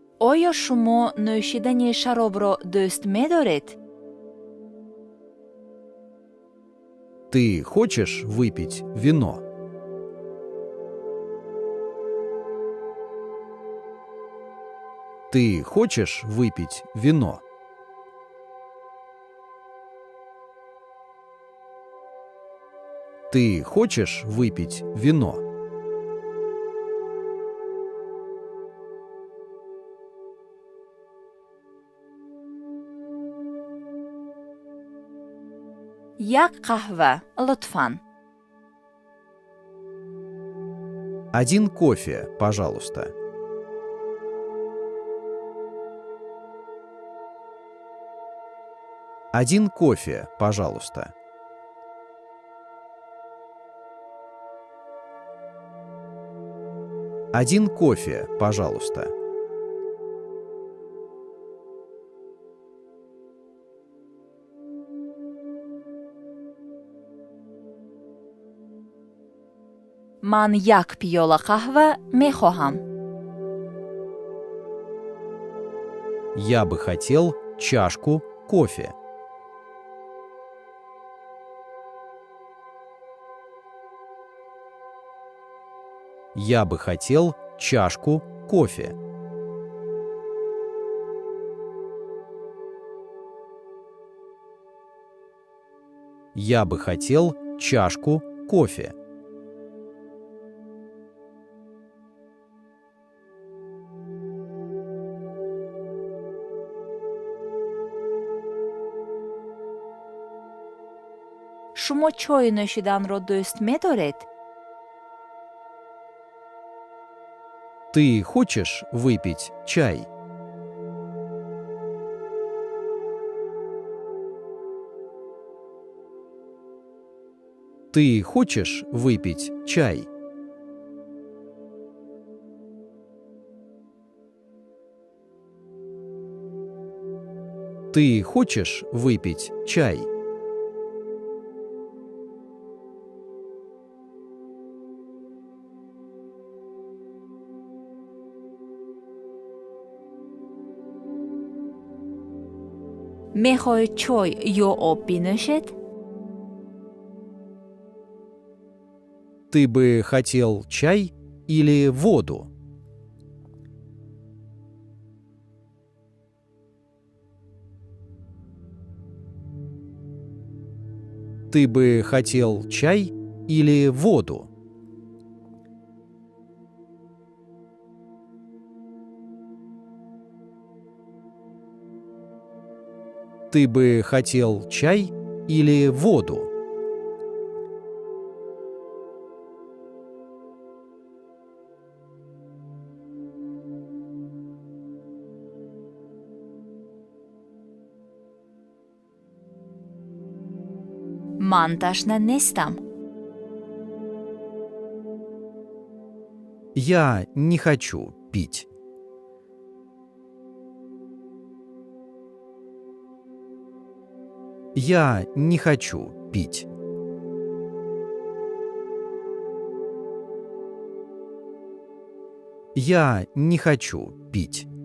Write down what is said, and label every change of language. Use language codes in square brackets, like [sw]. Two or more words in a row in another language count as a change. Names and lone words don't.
[tg] оё шумо нӯшидани шаробро дӯст медоред? [ru] Ты хочешь выпить вино? Ты хочешь выпить вино? Ты хочешь выпить вино? [tg] як қаҳва лутфан. [ru] Один кофе, пожалуйста. Один кофе, пожалуйста. Один кофе, пожалуйста. [tg] ман як пиёла қаҳва мехоҳам. [ru] Я бы хотел чашку кофе. Я бы хотел чашку кофе. Я бы хотел чашку кофе. [tg] шумо чой нӯшиданро дӯст медоред? [ru] Ты хочешь выпить чай? Ты хочешь выпить чай? Ты хочешь выпить чай? [tg] мехоҳед чой ё об бинӯшед? [ru] Ты бы хотел чай или воду? Ты бы хотел чай или воду? Ты бы хотел чай или воду? [tg] ман ташна нестам. [ru] Я не хочу пить. Я не хочу пить. Я не хочу пить.